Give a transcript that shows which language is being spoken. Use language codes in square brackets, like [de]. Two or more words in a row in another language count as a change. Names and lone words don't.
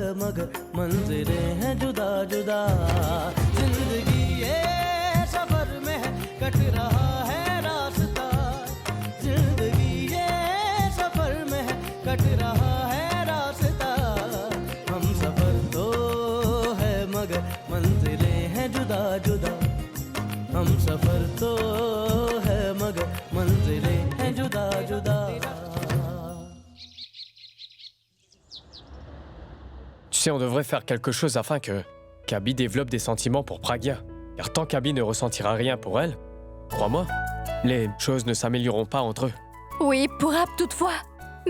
[hi] मगर मंजिलें हैं जुदा जुदा जिंदगी ये सफर में कट रहा है रास्ता जिंदगी ये सफर में कट रहा है रास्ता हम सफर तो है मगर मंजिलें हैं जुदा जुदा हम सफर तो है मगर मंजिलें हैं जुदा जुदा [fr] Tu sais, on devrait faire quelque chose afin qu'Abby développe des sentiments pour Pragya. Car tant qu'Abby ne ressentira rien pour elle, crois-moi, les choses ne s'amélioreront pas entre eux. Oui, pour Ab toutefois.